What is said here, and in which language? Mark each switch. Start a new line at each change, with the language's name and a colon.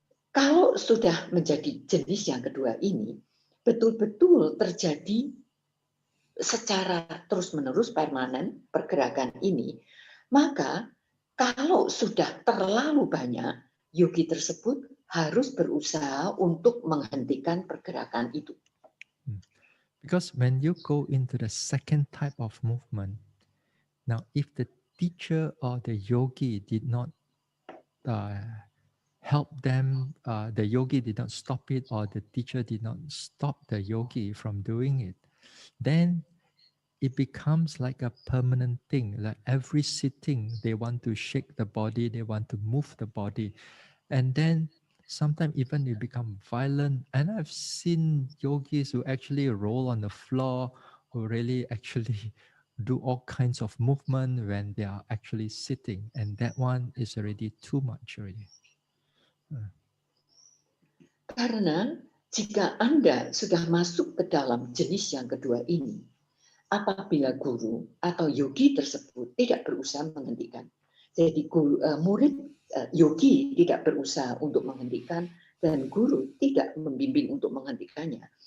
Indonesian: Kalau sudah menjadi jenis yang kedua ini, betul-betul terjadi secara terus-menerus permanen pergerakan ini, maka kalau sudah terlalu banyak, yogi tersebut harus berusaha untuk menghentikan pergerakan itu.
English: Because when you go into the second type of movement, now if the teacher or the yogi did not help them, the yogi did not stop it, or the teacher did not stop the yogi from doing it, then it becomes like a permanent thing. Like every sitting, they want to shake the body, they want to move the body. And then sometimes even it become violent. And I've seen yogis who actually roll on the floor, who really actually do all kinds of movement when they are actually sitting. And that one is already too much already.
Indonesian: Karena jika Anda sudah masuk ke dalam jenis yang kedua ini, apabila guru atau yogi tersebut tidak berusaha menghentikan. Jadi murid yogi tidak berusaha untuk menghentikan dan guru tidak membimbing untuk menghentikannya.